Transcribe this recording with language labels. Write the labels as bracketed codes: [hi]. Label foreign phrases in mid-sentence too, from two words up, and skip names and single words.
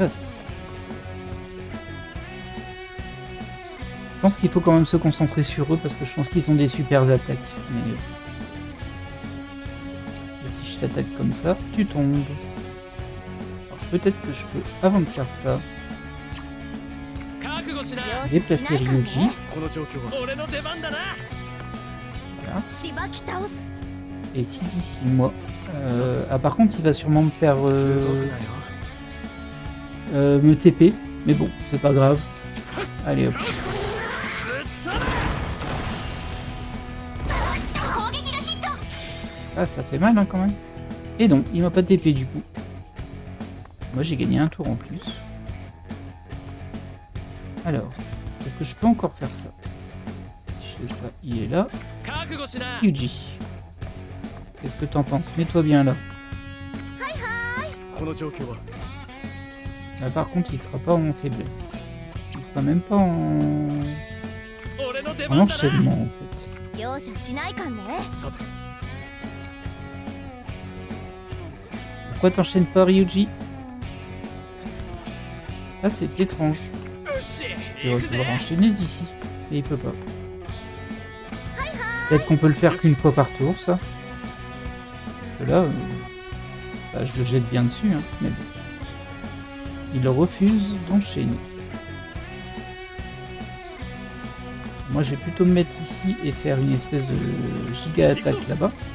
[fr] Quoi que je fasse. pense qu'il faut quand même se concentrer sur eux parce que je pense qu'ils ont des super attaques. Mais et si je t'attaque comme ça, tu tombes. Alors peut-être que je peux, avant de faire ça, déplacer Ryuji. [ja] この状況は俺の出番だな。 [fr] Voilà. [ja] しばき倒す [fr] Et si d'ici moi... ah par contre il va sûrement me faire... [ja] 動くなよ。 [fr] me TP. Mais bon, c'est pas grave. Allez hop. Ah ça fait mal hein, quand même. Et donc, il m'a pas TP du coup. Moi j'ai gagné un tour en plus. Alors, est-ce que je peux encore faire ça? Je fais ça, il est là. Yuji. Qu'est-ce que t'en penses? Mets-toi bien là. [ja] この状況は [fr] Là par contre il sera pas en faiblesse. Il sera même pas en, [ja] 俺の出 [fr] en [ja] 番だな。 [fr] enchaînement en fait. [ja] 容赦しないかんねさて [fr] Pourquoi t'enchaînes pas Ryuji? Ah c'est étrange. [ja] よし [fr] Il [ja] 行 [fr] va [ja] くぜ。 [fr] pouvoir enchaîner d'ici. Et il peut pas. Peut-être qu'on peut le faire qu'une fois par tour ça. Parce que là, bah, je le jette bien dessus, hein, mais bon. Il refuse d'enchaîner. Moi je vais plutôt me mettre ici et faire une espèce de giga attaque là-bas.